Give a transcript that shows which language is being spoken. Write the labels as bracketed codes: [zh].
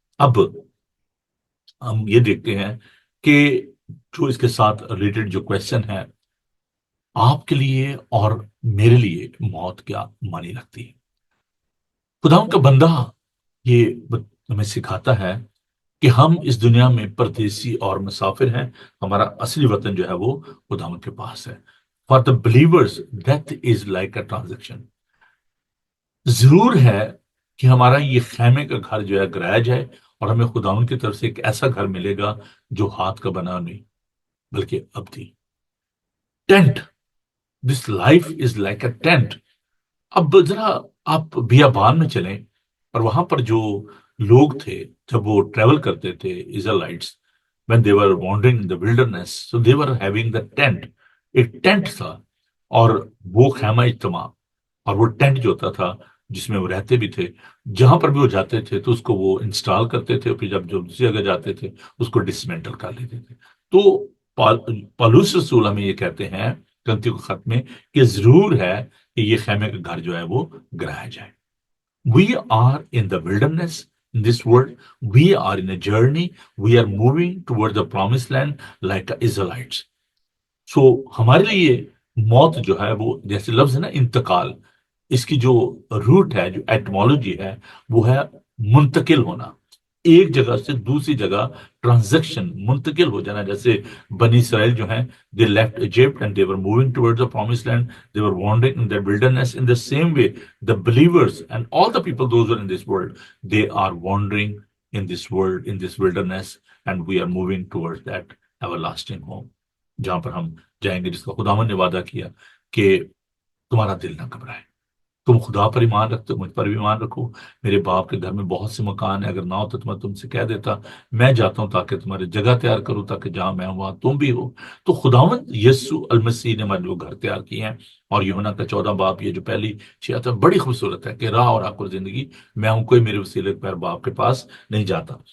[ur] اب ہم یہ دیکھتے ہیں کہ جو اس کے ساتھ ریلیٹڈ جو کویشچن ہے، آپ کے لیے اور میرے لیے موت کیا معنی رکھتی ہے؟ خدا کا بندہ یہ ہمیں سکھاتا ہے کہ ہم اس دنیا میں پردیسی اور مسافر ہیں، ہمارا اصلی وطن جو ہے وہ خداوند کے پاس ہے. [en] For the believers death is like a transaction. [ur] ضرور ہے کہ ہمارا یہ خیمے کا گھر جو ہے گرایا جائے، اور ہمیں خداوند کی طرف سے ایک ایسا گھر ملے گا جو ہاتھ کا بنا نہیں بلکہ ابدی. [en] Tent, this life is like a tent. [ur] اب ذرا آپ بیابان میں چلیں، اور وہاں پر جو لوگ تھے جب وہ ٹریول کرتے تھے [en] Israelites, when they were wandering in the wilderness, so they were having the tent. [ur] ایک ٹینٹ تھا، اور وہ خیمہ اجتماع، اور وہ ٹینٹ جو ہوتا تھا جس میں وہ رہتے بھی تھے، جہاں پر بھی وہ جاتے تھے تو اس کو وہ انسٹال کرتے تھے، پھر جب دوسری جگہ جاتے تھے اس کو ڈسمینٹل کر لیتے تھے. تو پالوس رسول ہمیں یہ کہتے ہیں کرنتھیوں کے خط میں کہ ضرور ہے کہ یہ خیمے کا گھر جو ہے وہ گرایا جائے. [en] We are in the wilderness in this world. We are in a journey. We are moving towards the promised land like the Israelites. [ur] So ہمارے لیے موت جو ہے وہ جیسے لفظ ہے نا انتقال، اس کی جو روٹ ہے، جو ایٹمالوجی ہے، وہ ہے منتقل ہونا، ایک جگہ سے دوسری جگہ، ٹرانزیکشن، منتقل ہو جانا. جیسے بنی اسرائیل جو ہیں، [en] they left Egypt and they were moving towards the promised land. They were wandering in the wilderness. In the same way, the believers and all the people those who are in this world, they are wandering in this world, in this wilderness, and we are moving towards that everlasting home, [ur] جہاں پر ہم جائیں گے، جس کا خداوند نے وعدہ کیا کہ تمہارا دل نہ گھبرائے، تم خدا پر ایمان رکھتے ہو، مجھ پر بھی ایمان رکھو. میرے باپ کے گھر میں بہت سے مکان ہیں، اگر نہ ہو تو میں تم سے کہہ دیتا. میں جاتا ہوں تاکہ تمہاری جگہ تیار کروں، تاکہ جہاں میں ہوں وہاں تم بھی ہو. تو خداوند یسوع المسیح نے ہمارے لوگ گھر تیار کیے ہیں. اور یوحنا کا 14 باب، یہ جو پہلی شیعت ہے، بڑی خوبصورت ہے کہ راہ اور حق اور زندگی میں ہوں، کوئی میرے وسیلے پر باپ کے پاس نہیں جاتا.